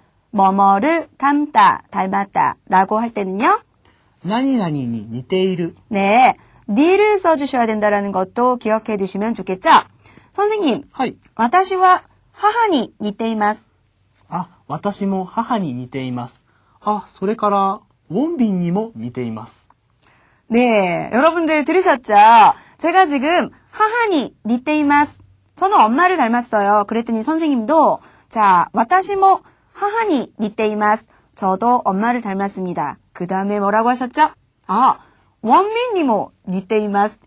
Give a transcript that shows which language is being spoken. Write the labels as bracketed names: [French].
[Korean] 뭐뭐를 닮다, 닮았다 라고 할 때는요. [Japanese] 何々に似ている。 [Korean] 네, 니를 써주셔야 된다는 것도 기억해 두시면 좋겠죠? 선생님, [Japanese] はい。 와타시와 하하니 니테이마스. あ、私も母に似ています。あ、それから、ウォンビンにも似ています。 [Korean] 네, 여러분들 들으셨죠? 제가 지금 [Japanese] 하하니 니테이마스. [Korean] 저는 엄마를 닮았어요. 그랬더니 선생님도 자, [Japanese] 와타시모 하하니 니테이마스. [Korean] 저도 엄마를 닮았습니다. 그 다음에 뭐라고 하셨죠? 아, [Japanese] 원빈니모 니테이마스.